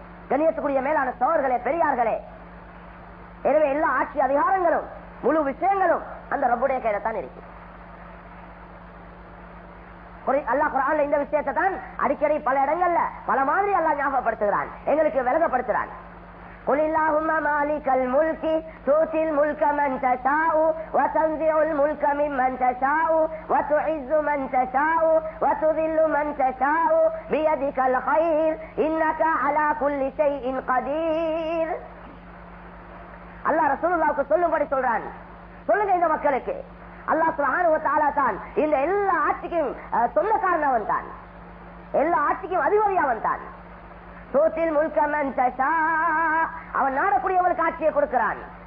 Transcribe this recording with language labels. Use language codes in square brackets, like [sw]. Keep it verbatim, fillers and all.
[ta] கண்ணியத்துக்குரிய மேலான சோழர்களே, பெரியார்களே, எனவே எல்லா ஆட்சி அதிகாரங்களும் முழு விஷயங்களும் அந்த ரப்புடைய கையில தான் இருக்கு. அல்லாஹ் குர்ஆன்ல இந்த விஷயத்தை தான் அடிக்கடி பல இடங்கள்ல பல மாதிரி அல்லாஹ் ஞாபகப்படுத்துகிறான், எங்களுக்கு விளங்கப்படுத்துகிறான். [ar] قل اللهم مالك الملك تؤتي الملك من تشاء وتنزع الملك ممن تشاء وتعز من تشاء وتذل من تشاء بيدك الخير إنك على كل شيء قدير. [ta] அல்லாஹ் ரசூலுல்லாஹ்வுக்கு சொல்லும்படி சொல்றான், சொல்லுங்க இந்த மக்களுக்கு, அல்லாஹ் சுப்ஹானஹு வ தஆலா தான் இந்த எல்லா ஆட்சிக்கும் சொந்தக்காரனவன் தான், எல்லா ஆட்சிக்கும் அதிகாரியவன் தான். [ar] சோத்தில் முல்கமன் தஷா [ta] அவன் நாடக்கூடியவளுக்கு ஆட்சியை கொடுக்கிறான்.